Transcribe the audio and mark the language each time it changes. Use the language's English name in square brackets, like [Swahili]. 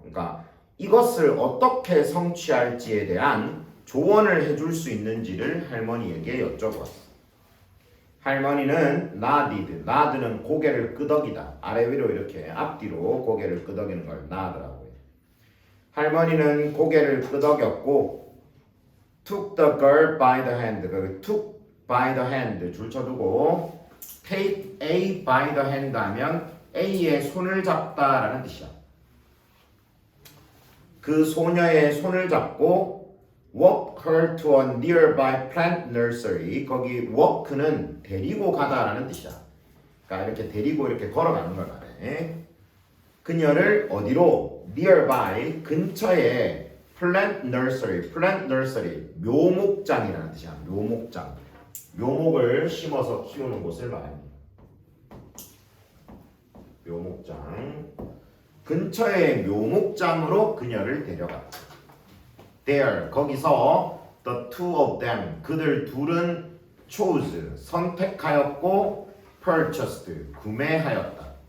[Korean] 그러니까 이것을 어떻게 성취할지에 대한 조언을 해줄 수 있는지를 할머니에게 여쭤보았어. 할머니는 nodd는 고개를 끄덕이다. 아래 위로 이렇게 앞뒤로 고개를 끄덕이는 걸 nodd라고 해요. 할머니는 고개를 끄덕였고 [English] took the girl by the hand, [Korean] took by the hand 줄쳐두고 [English] take A by the hand [Korean] 하면 A의 손을 잡다라는 뜻이야. 그 소녀의 손을 잡고 [English] walk her to a nearby plant nursery, [Korean] 거기 walk는 데리고 가다라는 뜻이야. 그러니까 이렇게 데리고 이렇게 걸어가는 걸 말해. 그녀를 어디로? nearby, 근처에 plant nursery, 묘목장이라는 뜻이야. 묘목장. 묘목을 심어서 키우는 곳을 말합니다. 묘목장. 근처의 묘목장으로 그녀를 데려갔다. There, 거기서 [English] the two of them, [Korean] 그들 둘은 chose, 선택하였고 purchased, 구매하였다.